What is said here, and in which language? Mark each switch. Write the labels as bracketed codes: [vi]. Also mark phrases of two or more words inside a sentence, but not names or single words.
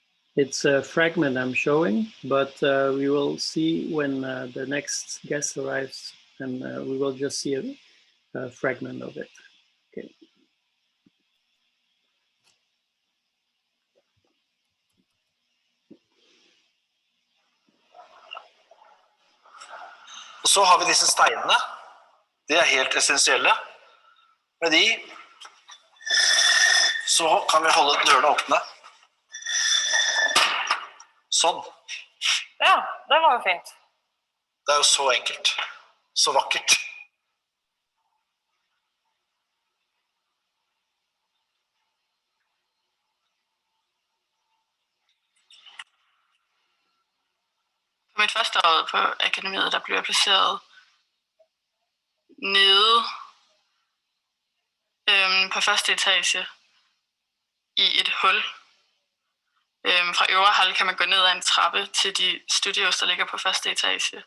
[en] It's a fragment I'm showing, but we will see when the next guest arrives, and we will just see a fragment of it. Okay. [no] Og så har vi disse steinene. De helt essensielle. Med de så kan vi holde dørene åpne. Sånn. Ja, det var jo fint. Det jo så enkelt. Så vakkert. [da] På mit første år på akademiet, der blev jeg placeret nede på første etage i et hul. Fra øvre hal kan man gå ned ad en trappe til de studios, der ligger på første etage.